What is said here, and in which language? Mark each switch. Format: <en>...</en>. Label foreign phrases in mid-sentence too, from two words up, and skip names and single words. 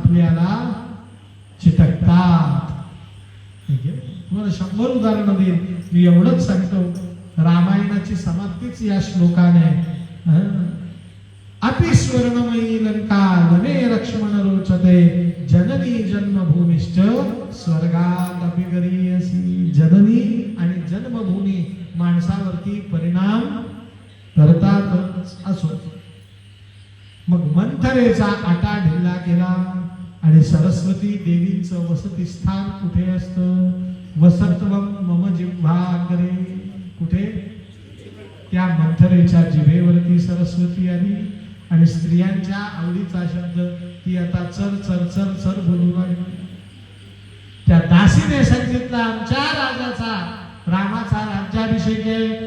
<mr>आपल्याला चिटकतात. तुम्हाला 100 उदाहरणं देईल, मी एवढंच सांगतो. रामायणाची समाप्तीच या श्लोकाने.</mr> <sa>अपि स्वर्णमयी लंका वने लक्ष्मण रोचते जननी जन्मभूमिश्च स्वर्गात अपि गरीयसी.</sa> <mr>जननी आणि जन्मभूमी माणसावरती परिणाम करतातच. असो, मग मंथरेचा आटा ढिल्ला केला आणि सरस्वती देवींचं वसतिस्थान कुठे असतं?</mr> <sa>वसत्वम मम जिह्वाग्रे.</sa> <mr>कुठे? त्या मंथरेच्या जिभेवरती सरस्वती आली आणि स्त्रियांच्या आवडीचा शब्द ती आता चर चर चर चर बोलू लागली. त्या दासीने सांगितलं, आमच्या राजाचा रामाचा राज्याभिषेक आहे.</mr>